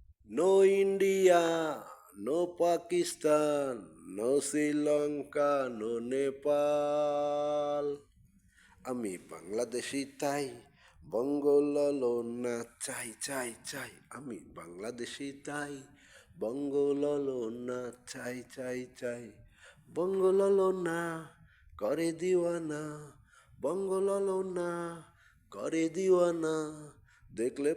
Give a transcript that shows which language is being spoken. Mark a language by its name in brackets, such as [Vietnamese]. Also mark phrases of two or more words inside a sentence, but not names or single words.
[English] No India, no Pakistan, no Sri Lanka, no Nepal. [Bangla] আমি বাংলাদেশি তাই বঙ্গললনা চাই চাই চাই আমি বাংলাদেশি তাই বঙ্গললনা চাই চাই চাই বঙ্গললনা করে দিওয়ানা বঙ্গললনা করে দিওয়ানা দেখলে